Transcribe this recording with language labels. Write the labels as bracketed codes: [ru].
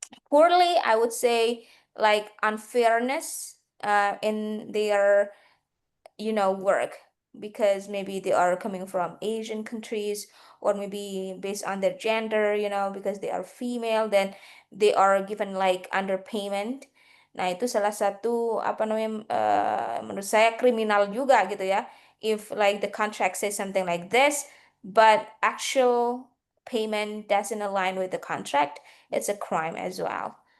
[en] poorly, I would say, like unfairness in their work, because maybe they are coming from Asian countries, or maybe based on their gender, because they are female, then they are given like underpayment. [id] Nah, itu salah satu apa namanya, menurut saya kriminal juga gitu ya. [en] If like the contract says something like this, but actual payment doesn't align with the contract, it's a crime as well.